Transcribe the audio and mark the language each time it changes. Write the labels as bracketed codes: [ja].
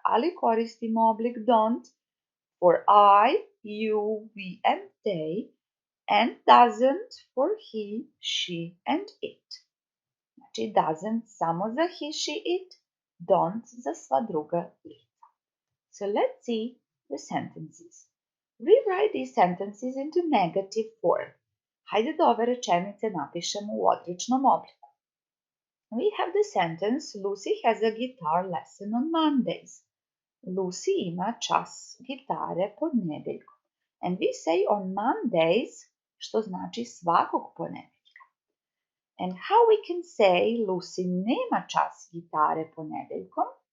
[sr] ali koristimo oblik [en] don't for I, you, we and they, and doesn't for he, she and it. [sr] Znači doesn't samo za [en] he, she, it, [sr] don't za sva druga lica. [en] So let's see the sentences. Rewrite these sentences into negative form. [sr] Hajde da ove rečenice napišemo u odričnom obliku. [en] We have the sentence Lucy has a guitar lesson on Mondays. [sr] Lucy ima čas gitare ponedjeljkom. [en] And we say on Mondays, [sr] što znači svakog ponedjeljka. [en] And how we can say [sr] Lucy nema čas gitare ponedjeljkom?